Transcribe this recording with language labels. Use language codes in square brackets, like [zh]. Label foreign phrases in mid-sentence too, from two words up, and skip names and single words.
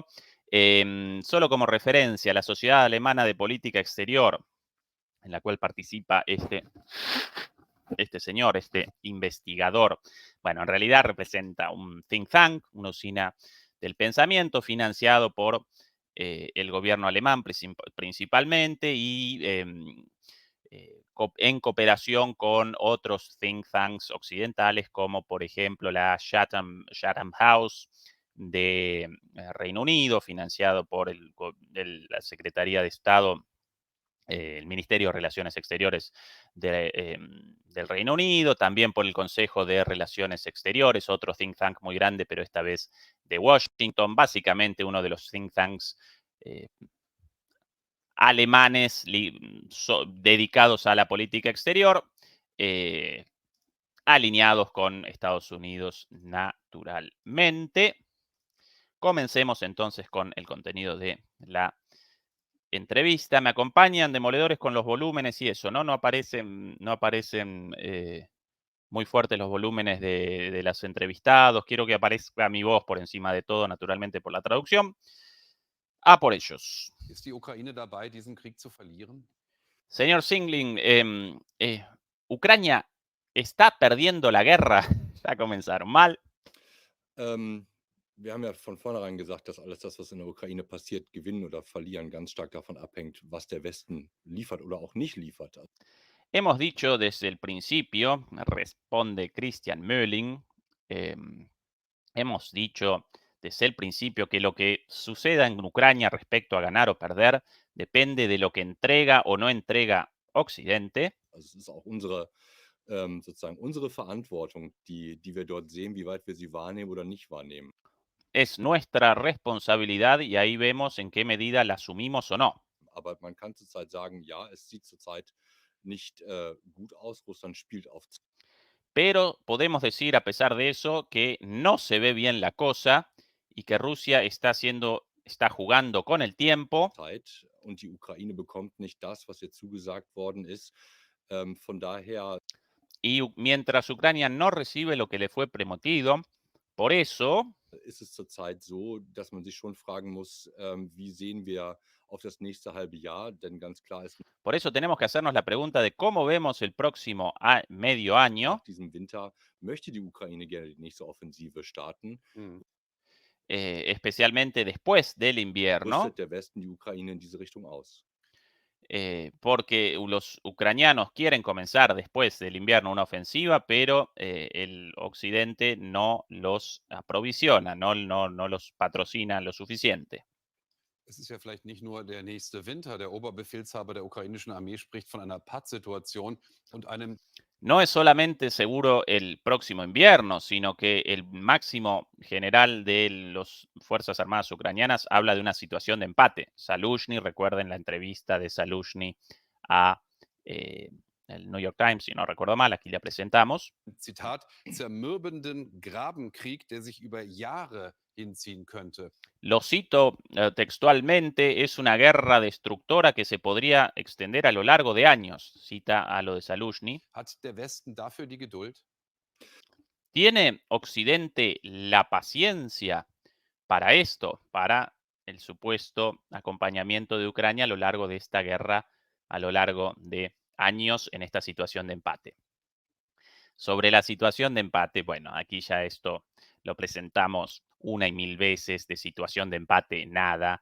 [es] Solo como referencia, la Sociedad Alemana de Política Exterior, en la cual participa este señor, este investigador, bueno, en realidad representa un [en] think tank, [es] una usina del pensamiento financiado por el gobierno alemán principalmente y en cooperación con otros [en] think tanks [es] occidentales como por ejemplo la Chatham House de Reino Unido, financiado por la Secretaría de Estado, el Ministerio de Relaciones Exteriores del Reino Unido, también por el Consejo de Relaciones Exteriores, otro think tank muy grande, pero esta vez de Washington, básicamente uno de los [en] think tanks [es] eh, alemanes dedicados a la política exterior, eh, alineados con Estados Unidos naturalmente. Comencemos entonces con el contenido de la entrevista. Me acompañan demoledores con los volúmenes y eso, ¿no? No aparecen muy fuertes los volúmenes de los entrevistados. Quiero que aparezca mi voz por encima de todo, naturalmente por la traducción. A por ellos. [de] Ist die Ukraine dabei, diesen Krieg zu verlieren? [es] Señor Singling, Ucrania está perdiendo la guerra. Ya comenzaron mal. [de] Wir haben ja von vornherein gesagt, dass alles das, was in der Ukraine passiert, gewinnen oder verlieren, ganz stark davon abhängt, was der Westen liefert oder auch nicht liefert. [es] Hemos dicho desde el principio, responde Christian Mölling, hemos dicho desde el principio que lo que suceda en Ucrania respecto a ganar o perder depende de lo que entrega o no entrega Occidente. [de] Also es ist auch sozusagen unsere Verantwortung, die wir dort sehen, wie weit wir sie wahrnehmen oder nicht wahrnehmen. [es] Es nuestra responsabilidad y ahí vemos en qué medida la asumimos o no. [de] Aber man kann zurzeit sagen, ja, es sieht zurzeit nicht gut aus. Russland spielt auf [es] Pero podemos decir, a pesar de eso, que no se ve bien la cosa y que Rusia está jugando con el tiempo. [de] Zeit und die Ukraine bekommt nicht das, was ihr zugesagt worden ist. Von daher [es] Y mientras Ucrania no recibe lo que le fue prometido, por eso [de] ist es zurzeit so, dass man sich schon fragen muss, wie sehen wir auf das nächste halbe Jahr, denn ganz klar ist, [es] Por eso tenemos que hacernos la pregunta de cómo vemos el próximo medio año, [de] nach diesem Winter möchte die Ukraine gerne die nächste Offensive starten. Mhm. [es] especialmente después del invierno, [de] Rüstet der Westen die Ukraine in diese Richtung aus? [es] porque los ucranianos quieren comenzar después del invierno una ofensiva, pero el occidente no los aprovisiona, no los patrocina lo suficiente. [de] Es ist ja vielleicht nicht nur der nächste Winter. Der Oberbefehlshaber der ukrainischen Armee spricht von einer Pattsituation und einem [es] No es solamente seguro el próximo invierno, sino que el máximo general de las Fuerzas Armadas ucranianas habla de una situación de empate. Zaluzhny, recuerden la entrevista de Zaluzhny a el New York Times, si no recuerdo mal, aquí la presentamos. [de] Zitat, zermürbenden Grabenkrieg, der sich über Jahre hinziehen könnte. [es] Lo cito textualmente, es una guerra destructora que se podría extender a lo largo de años, cita a lo de Zaluzhny. [de] Hat der Westen dafür die Geduld? [es] ¿Tiene Occidente la paciencia para esto, para el supuesto acompañamiento de Ucrania a lo largo de esta guerra, a lo largo de años en esta situación de empate? Sobre la situación de empate, bueno, aquí ya esto lo presentamos una y mil veces, de situación de empate, nada.